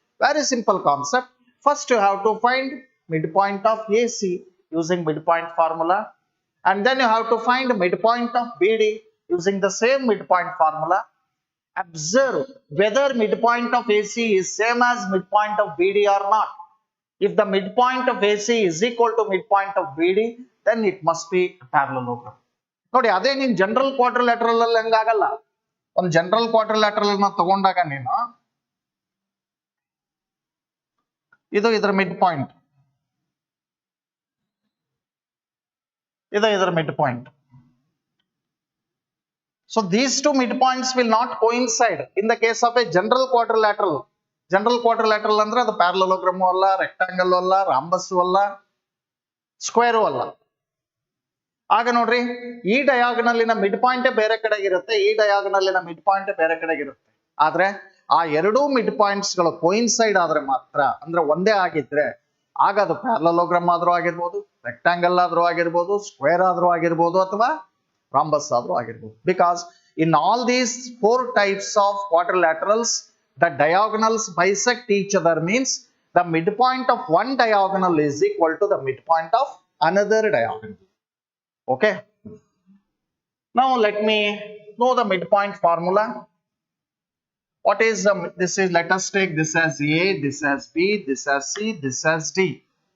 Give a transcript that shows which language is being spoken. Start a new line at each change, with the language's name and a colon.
English: Very simple concept. First you have to find midpoint of AC using midpoint formula, and then you have to find midpoint of BD using the same midpoint formula. Observe whether midpoint of AC is same as midpoint of BD or not. If the midpoint of AC is equal to midpoint of BD, then it must be a parallelogram.
Kannada: ನೋಡಿ, ಅದೇ ನೀನು general ಕ್ವಾಡ್ರಿಲ್ಯಾಟರಲ್ ಅಲ್ಲಿ ಹಂಗಾಗಲ್ಲ. ಒಂದು general ಕ್ವಾಡ್ರಿಲ್ಯಾಟರಲ್ ನ ತಗೊಂಡಾಗ ನೀನು ಇದು ಇದರ ಮಿಡ್ ಪಾಯಿಂಟ್, ಇದು ಇದರ mid point.
English: So these two midpoints will not coincide in the case of a general quadrilateral.
Kannada: General quadrilateral ಅಂದ್ರೆ ಅದು parallelogram ಅಲ್ಲ, rectangle ಅಲ್ಲ, rhombus ಅಲ್ಲ, square ಅಲ್ಲ. ಆಗ ನೋಡ್ರಿ, ಈ ಡಯಾಗನಲಿನ ಮಿಡ್ ಪಾಯಿಂಟ್ ಬೇರೆ ಕಡೆಗೆ ಇರುತ್ತೆ, ಈ ಡಯಾಗನಲಿನ ಮಿಡ್ ಪಾಯಿಂಟ್ ಬೇರೆ ಕಡೆಗೆ ಇರುತ್ತೆ. ಆದ್ರೆ ಆ ಎರಡೂ ಮಿಡ್ ಪಾಯಿಂಟ್ಸ್ ಗಳು ಕೋಯಿನ್ಸೈಡ್ ಆದ್ರೆ ಮಾತ್ರ, ಅಂದ್ರೆ ಒಂದೇ ಆಗಿದ್ರೆ ಆಗ ಅದು ಪ್ಯಾರಲೋಗ್ರಾಮ್ ಆದ್ರೂ ಆಗಿರ್ಬೋದು, ರೆಕ್ಟಾಂಗಲ್ ಆದ್ರೂ ಆಗಿರ್ಬೋದು, ಸ್ಕ್ವೇರ್ ಆದ್ರೂ ಆಗಿರ್ಬೋದು, ಅಥವಾ rhombus ಆದ್ರೂ ಆಗಿರ್ಬೋದು.
English: Because in all these four types of quadrilaterals, the diagonals bisect each other, means the midpoint of one diagonal is equal to the midpoint of another diagonal. Okay. Now let me know the midpoint formula. What is this is, let us take this as A, this as B, this as C, this as D.